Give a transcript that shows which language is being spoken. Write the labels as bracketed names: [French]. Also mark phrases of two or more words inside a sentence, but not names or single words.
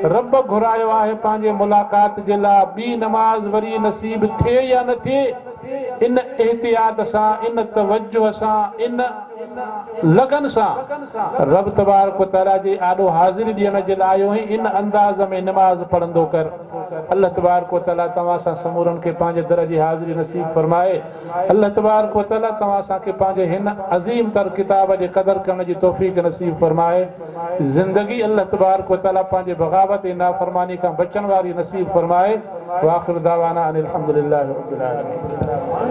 [Sindhi] रब घुरायो आहे पंहिंजे मुलाक़ात जे लाइ ॿी नमाज़ वरी नसीब थिए या न थिए। इन एहतियात सां, इन तवज्जो सां, इन लगन सां रब [Arabic] تبارك وتعالى [Sindhi] जे आॾो हाज़िरी ॾियण जे लाइ आयो इन अंदाज़ में नमाज़ पढ़ंदो कर। [Arabic] الله تبارك وتعالى [Sindhi] तव्हां सां समूरनि खे पंहिंजे दर जी हाज़िरी नसीब फरमाए। [Arabic] الله تبارك وتعالى [Sindhi] तव्हां असांखे पंहिंजे हिन अज़ीम तर किताब जे क़दर करण जी तौफ़ीक़ नसीब फरमाए। ज़िंदगी [Arabic] الله تبارك وتعالى [Sindhi] पंहिंजे बग़ावत ऐं नाफ़रमानी खां बचण वारी नसीब फरमाए। [Arabic] وآخر دعوانا أن الحمد لله رب العالمين.